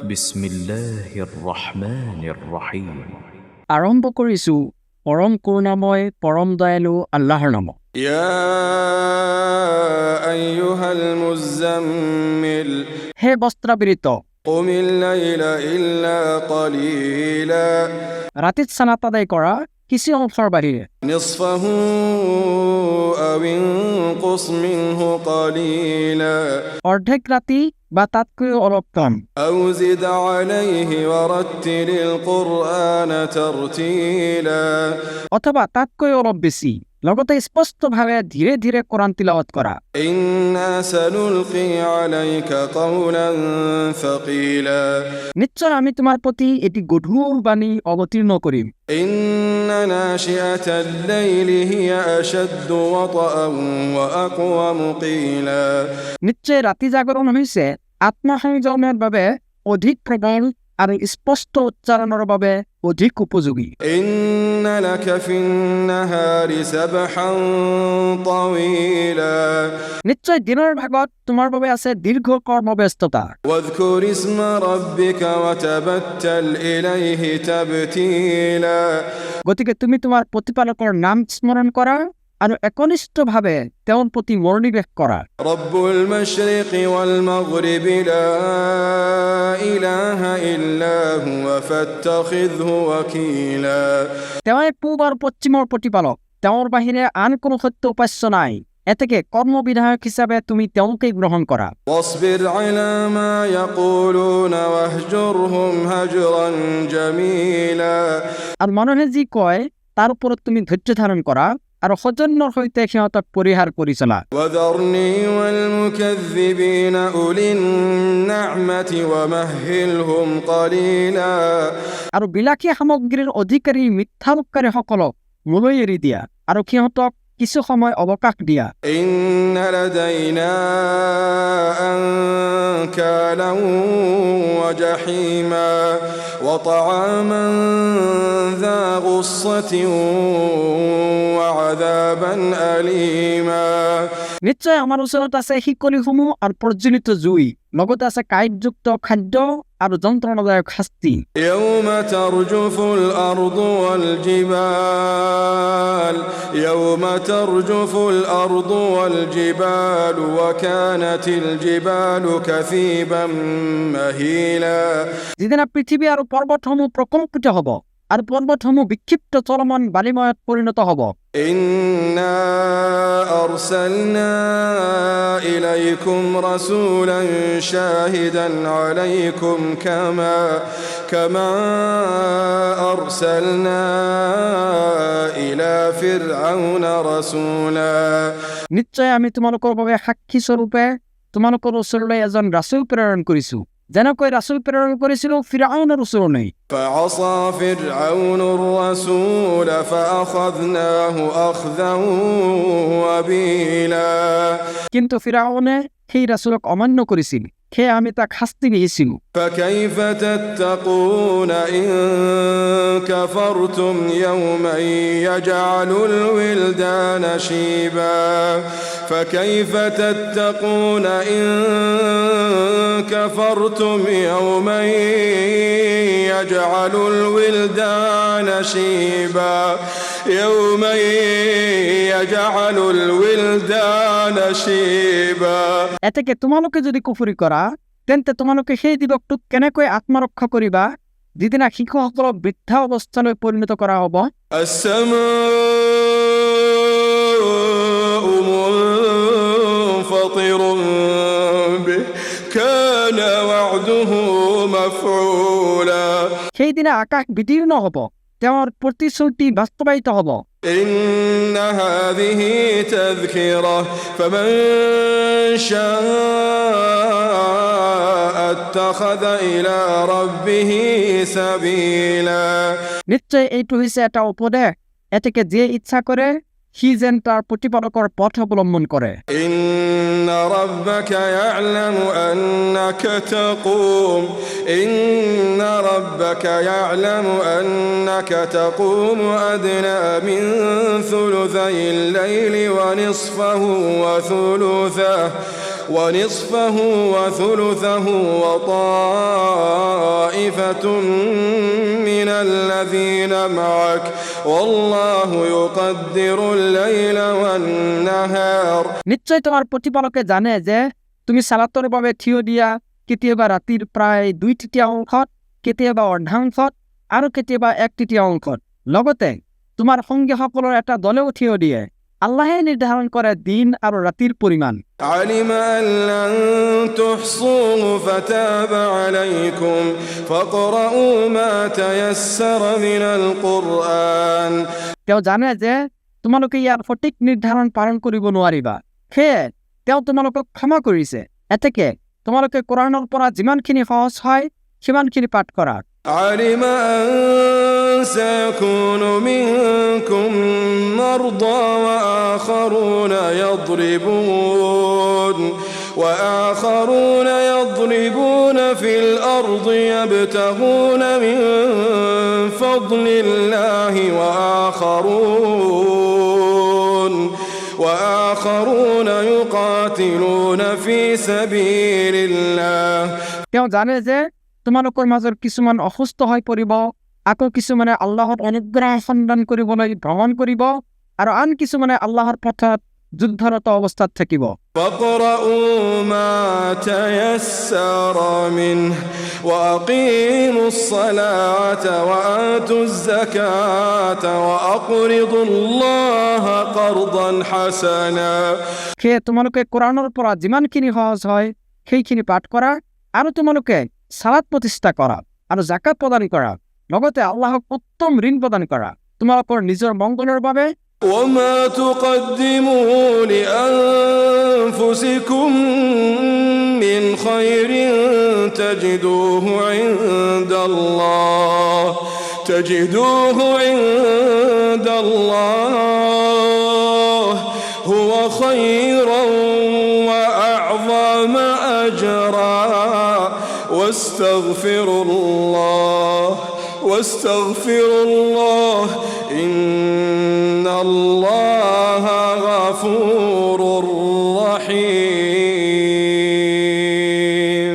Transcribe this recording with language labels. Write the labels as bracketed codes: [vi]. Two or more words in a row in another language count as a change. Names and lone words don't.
[ar] بسم الله الرحمن الرحيم. [as] আৰম্ভ কৰিছোঁ পৰম কৰুণাময় পৰম দয়ালু আল্লাহৰ নামত। [ar] يا أيها المزمل [as] হে বস্ত্ৰাবৃত, [ar] قم الليل إلا قليلا [as] ৰাতিত চালাত আদায় কৰা কিছু অংশৰ বাহিৰে [ar] نصفه أو انقص منه قليلا [as] অৰ্ধেক ৰাতি বা তাতকৈ অলপ কম, [ar] أو زد عليه ورتل القرآن ترتيلا [as] অথবা তাতকৈ অলপ বেছি, লগতে স্পষ্টভাৱে ধীৰে ধীৰে কোৰাণ তিলাৱত কৰা। [ar] إنا سنلقي عليك قولا ثقيلا [as] নিশ্চয় আমি তোমাৰ প্ৰতি এটি গধুৰ বাণী অৱতীৰ্ণ কৰিম। [ar] إن ناشئة الليل هي أشد وطئا وأقوم قيلا [as] নিশ্চয় ৰাতি জাগৰণ হৈছে আত্মসংযমৰ বাবে অধিক প্ৰবল আৰু স্পষ্ট উচ্চাৰণৰ বাবে অধিক উপযোগী। [ar] إن لك في النهار سبحا طويلا [as] নিশ্চয় দিনৰ ভাগত তোমাৰ বাবে আছে দীৰ্ঘ কৰ্মব্যস্ততা। [ar] واذكر اسم ربك وتبتل إليه تبتيلا [as] গতিকে তুমি তোমাৰ প্ৰতিপালকৰ নাম স্মৰণ কৰা আৰু একনিষ্ঠভাৱে তেওঁৰ প্ৰতি মনোনিৱেশ কৰা। [ar] رب المشرق والمغرب لا إله إلا هو فاتخذه وكيلا [as] তেওঁৱে পূব আৰু পশ্চিমৰ প্ৰতিপালক, তেওঁৰ বাহিৰে আন কোনো সত্য উপাস্য নাই, এতেকে কৰ্মবিধায়ক হিচাপে তুমি তেওঁকেই গ্ৰহণ কৰা। [ar] واصبر على ما يقولون واهجرهم هجرا جميلا [as] আৰু মানুহে যি কয় তাৰ ওপৰত তুমি ধৈৰ্য ধাৰণ কৰা আৰু সৌজন্যৰ সৈতে সিহঁতক পৰিহাৰ কৰি চলা। [ar] وذرني والمكذبين أولي النعمة ومهلهم قليلا [as] আৰু বিলাসী সামগ্ৰীৰ অধিকাৰী মিথ্যালোককাৰীসকলক মোলৈ এৰি দিয়া আৰু সিহঁতক কিছু সময় অৱকাশ দিয়া। [ar] إن لدينا أنكالا وجحيما وطعاما ذا غصة وعذابا أليما [as] নিশ্চয় আমাৰ ওচৰত আছে শিকলিসমূহ আৰু প্ৰজ্বলিত জুই, লগতে আছে কাঁইটযুক্ত খাদ্য আৰু যন্ত্ৰণাদায়ক শাস্তি। [ar] يوم ترجف الأرض والجبال يوم ترجف الأرض والجبال وكانت الجبال كثيبا مهيلا [as] যিদিনা পৃথিৱী আৰু পৰ্বতসমূহ প্ৰকম্পিত হ'ব আৰু পৰ্বতসমূহ বিক্ষিপ্ত চলমান বালিময়ত পৰিণত হ'ব। [ar] إنا أرسلنا إليكم رسولا شاهدا عليكم كما أرسلنا إلى فرعون رسولا [as] নিশ্চয় আমি তোমালোকৰ বাবে সাক্ষী স্বৰূপে তোমালোকৰ ওচৰলৈ এজন ৰাছুল প্ৰেৰণ কৰিছো, যেনেকৈ ৰাছুল প্ৰেৰণ কৰিছিলো ফিৰআউনৰ ওচৰলৈ। [ar] فعصى فرعون الرسول فأخذناه أخذا وبيلا [as] কিন্তু ফিৰআউনে সেই ৰাছুলক অমান্য কৰিছিল, সেয়ে আমি তাক শাস্তি দিছিলো। [ar] فكيف تتقون إن كفرتم يوما يجعل الولدان شيبا فكيف تتقون إن كفرتم يوما يجعل الولدان شيبا يوما يجعل الولدان شيبا [as] এতেকে তোমালোকে যদি কুফৰি কৰা তেন্তে তোমালোকে সেই দিৱসটোক কেনেকৈ আত্মৰক্ষা কৰিবা যিদিনা শিশুসকলক বৃদ্ধা অৱস্থালৈ পৰিণত কৰা হ'ব। [ar] السماء منفطر به كان وعده مفعولا [as] সেইদিনা আকাশ বিদীৰ্ণ হ'ব, তেওঁৰ প্ৰতিশ্ৰুতি বাস্তৱায়িত হ'ব। [ar] إن هذه تذكرة فمن شاء اتخذ إلى ربه سبيلا [as] নিশ্চয় এইটো হৈছে এটা উপদেশ, এতেকে যিয়ে ইচ্ছা কৰে সি যেন তাৰ প্ৰতিপালকৰ পথ অৱলম্বন কৰে। [ar] إن ربك يعلم أنك تقوم إن ربك يعلم أنك تقوم أدنى من ثلثي الليل ونصفه وثلثه وطائفة طائفة من الذين معك والله يقدر الليل والنهار [as] নিশ্চয় তোমার প্রতিপালকে জানে যে তুমি সালাতৰ বাবে থিয় দিয়া কেতিয়াবা ৰাতিৰ প্ৰায় 2/3 অংশত, কেতিয়াবা অৰ্ধাংশত আৰু কেতিয়াবা 1/3 অংশত। লগতে তোমাৰ সংগীসকলৰ এটা দলেও থিয় দিয়ে। আল্লাহে নিৰ্ধাৰণ কৰে দিন আৰু ৰাতিৰ পৰিমাণ। [ar] علم أن لن تحصوه فتاب عليكم فاقرؤوا ما تيسر من القرآن [as] তেওঁ জানে যে তোমালোকে ইয়াৰ সঠিক নিৰ্ধাৰণ পালন কৰিব নোৱাৰিবা, সেয়ে তেওঁ তোমালোকক ক্ষমা কৰিছে। এতেকে তোমালোকে কোৰাণৰ পৰা যিমানখিনি সহজ হয় সিমানখিনি পাঠ কৰা। [ar] علم أن سيكون منكم مرضى وآخرون يضربون في الأرض يبتغون من فضل الله وآخرون يقاتلون في سبيل الله [as] তেওঁ জানে যে তোমালোকৰ মাজৰ কিছুমান অসুস্থ হৈ পৰিব, আকৌ কিছুমানে আল্লাহৰ অনুগ্ৰহ সন্ধান কৰিবলৈ ভ্ৰমণ কৰিব, আৰু আন কিছুমানে আল্লাহৰ পথত যুদ্ধৰত অৱস্থাত থাকিব। [ar] فاقرؤوا ما تيسر منه وأقيموا الصلاة وآتوا الزكاة وأقرضوا الله قرضا حسنا [as] সেয়ে তোমালোকে কোৰাণৰ পৰা যিমানখিনি সহজ হয় সেইখিনি পাঠ কৰা, আৰু তোমালোকে সালাত প্ৰতিষ্ঠা কৰা আৰু জাকাত প্ৰদান কৰা, লগতে আল্লাহক উত্তম ঋণ প্ৰদান কৰা তোমালোকৰ নিজৰ মংগলৰ বাবে। [ar] وما تقدموا لأنفسكم من خير تجدوه عند الله هو خيرا وأعظم أجرا واستغفروا الله إن الله غفور رحيم